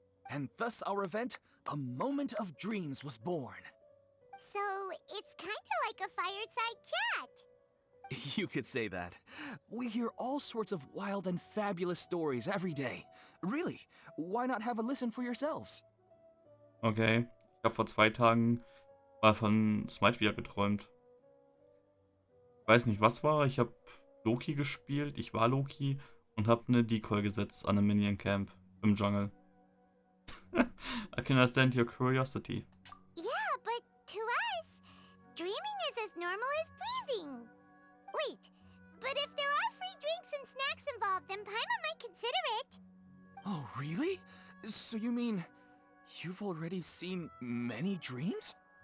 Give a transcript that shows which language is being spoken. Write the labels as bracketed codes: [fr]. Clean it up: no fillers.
[en] And thus our event, A Moment of Dreams, was born. So, it's kinda like a fireside chat. You could say that. We hear all sorts of wild and fabulous stories every day. Really, why not have a listen for yourselves? Okay. [de] Ich habe vor 2 Tagen mal von Smite wieder geträumt. Ich weiß nicht, was war. Ich habe Loki gespielt. Ich war Loki und habe eine Decoy gesetzt an einem Minion Camp im Jungle. [en] I can understand your curiosity. Yeah, but to us, dreaming is as normal as breathing. Wait, but if there are free drinks and snacks involved, then Paimon might consider it. Oh, really? So you mean you've already seen many dreams?